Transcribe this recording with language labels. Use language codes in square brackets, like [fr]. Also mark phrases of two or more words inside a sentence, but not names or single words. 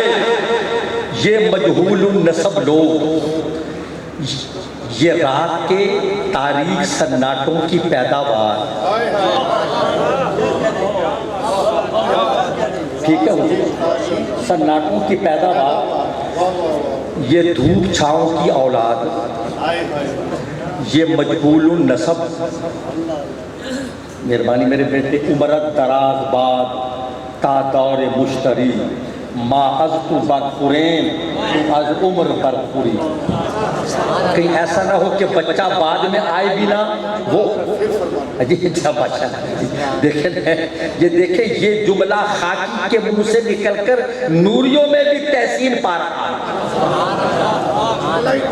[ur] یہ مجہول النسب لوگ یہ رات کے تاریک سناٹوں کی پیداوار, ٹھیک ہے, سناٹوں کی پیداوار, یہ دھوپ چھاؤں کی اولاد, یہ مجہول النسب. مہربانی میرے بیٹے, [fa] عمرت دراز باد تا دور مشتری ما از تو برخورین تو از عمر برخوری. [ur] کہیں ایسا نہ ہو کہ بچہ بعد میں آئے بھی نہ وہ اچھا بادشاہ دیکھیں, یہ دیکھیں یہ جملہ خاکی کے منہ سے نکل کر نوریوں میں بھی تحسین پا رہا ہے.